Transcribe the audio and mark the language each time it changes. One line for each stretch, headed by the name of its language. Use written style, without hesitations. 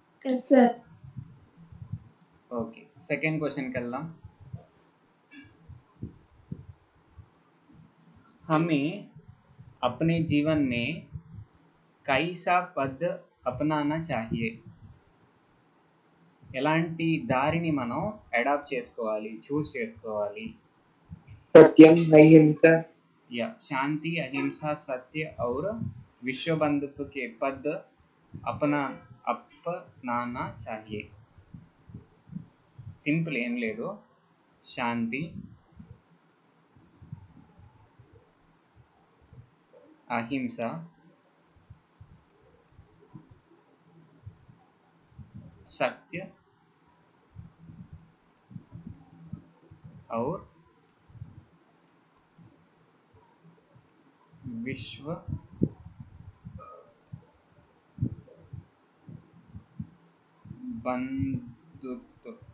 Telugu: Yes sir. Okay, second క్వశ్చన్కి వెళ్దాం.
Hindi: हमें अपने जीवन में कैसा पद अपनाना चाहिए.
Telugu: ఎలాంటి దారిని మనం అడాప్ట్ చేసుకోవాలి, చూస్ చేసుకోవాలి? సత్యం, అహింస,
Hindi: या शांति अहिंसा सत्य और विश्व बंधुत्व के पद अपनाना चाहिए.
Telugu: సింపుల్ ఏం లేదు. శాంతి అహింస
Hindi: सत्य और विश्व बंधुत्व.